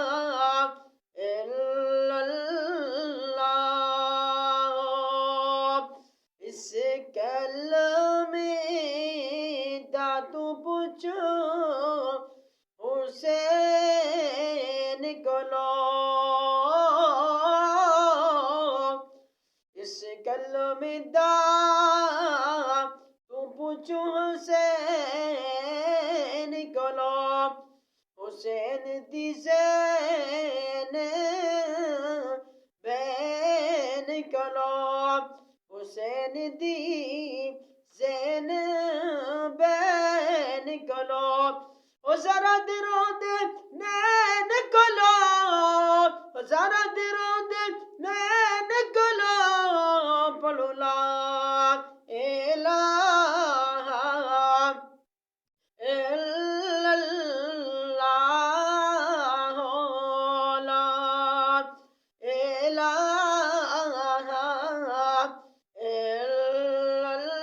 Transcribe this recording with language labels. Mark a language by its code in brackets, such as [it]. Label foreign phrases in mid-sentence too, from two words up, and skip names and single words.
[ar] الا اللہ [pa] اس کلمے دا تو پوچھو حسین کولو اس کلمے دا تو پوچھو حسین کولو حسین دی زین بین کولو حسین دی زین بین کولو او ذرا درو دے نین کولو او ذرا درو دے نین کولو پڑھو [ar] لا الہ الا اللہ لا الہ الا